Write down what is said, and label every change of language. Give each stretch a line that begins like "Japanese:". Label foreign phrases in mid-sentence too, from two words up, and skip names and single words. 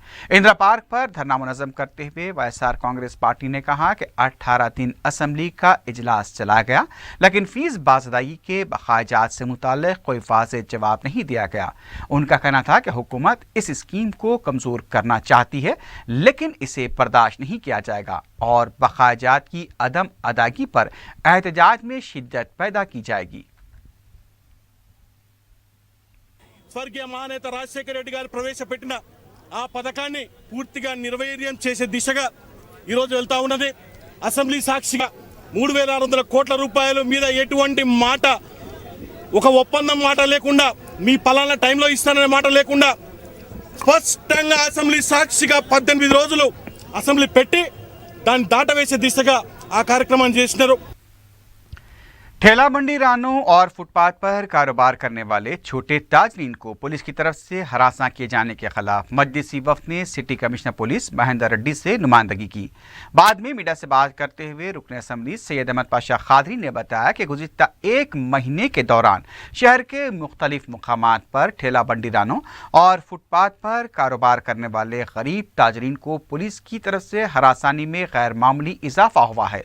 Urdu: اندرا پارک پر دھرنا منظم کرتے ہوئے وائسار کانگریس پارٹی نے کہا کہ 18 دن اسمبلی کا اجلاس چلا گیا لیکن فیس بازداری کے بقایا جات سے متعلق کوئی واضح جواب نہیں دیا گیا۔ ان کا کہنا تھا کہ حکومت اس اسکیم کو کمزور کرنا چاہتی ہے لیکن اسے برداشت نہیں کیا جائے گا۔ اور بقایا جات کی عدم ادائیگی پر احتجاج میں شدت پیدا کی جائے گی۔
Telugu: స్వర్గీయ మహానేత రాజశేఖర రెడ్డి గారు ప్రవేశపెట్టిన ఆ పథకాన్ని పూర్తిగా నిర్వీర్యం చేసే దిశగా ఈరోజు వెళ్తా ఉన్నది। అసెంబ్లీ సాక్షిగా 3600 కోట్ల రూపాయల మీద ఎటువంటి మాట, ఒక ఒప్పందం మాట లేకుండా, మీ పలానా టైంలో ఇస్తాననే మాట లేకుండా స్పష్టంగా అసెంబ్లీ సాక్షిగా 18 రోజులు అసెంబ్లీ పెట్టి దాన్ని దాటవేసే దిశగా ఆ కార్యక్రమాన్ని చేసినారు।
Urdu: ٹھیلا منڈی رانوں اور فٹ پاتھ پر کاروبار کرنے والے چھوٹے تاجرین کو پولیس کی طرف سے ہراسا کیے جانے کے خلاف مجلسی وفد نے
English: city commissioner police
Urdu: مہیندر ریڈی سے نمائندگی کی. بعد میں میڈیا سے بات کرتے ہوئے رکن اسمبلی سید احمد پاشاہ قادری نے بتایا کہ گزشتہ ایک مہینے کے دوران شہر کے مختلف مقامات پر ٹھیلا منڈی رانوں اور فٹ پاتھ پر کاروبار کرنے والے غریب تاجرین کو پولیس کی طرف سے ہراسانی میں غیر معمولی اضافہ ہوا ہے.